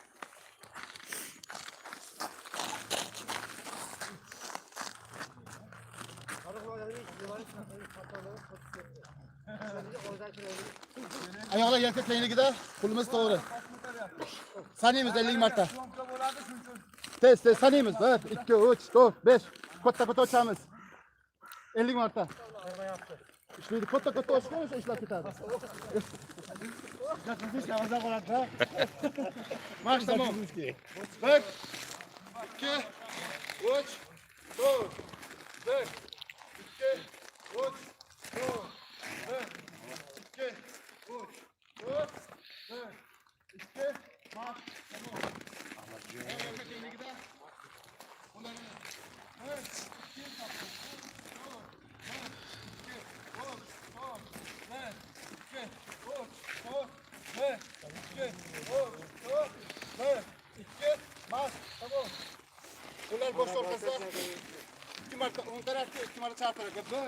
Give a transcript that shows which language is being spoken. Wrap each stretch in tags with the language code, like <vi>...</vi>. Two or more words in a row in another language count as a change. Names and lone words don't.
<uz>Ayaklar yelka tengligida, qo'limiz to'g'ri. Sanaymiz 50 marta. Tez sanaymiz. 1 2 3 4 5 Katta ochamiz. 50 marta. İşte katta ochgan o'sha ishlab ketadi. Marş tamam. 1 2 3 4 1 2 3 4 1 2 3 4 1 2 marş tamam. Ayaklar tengligida. Qo'llarni 1 2 Qo'llar bosh orqasida 2 marta o'ng tarafga, 2 marta chap tarafga.</uz>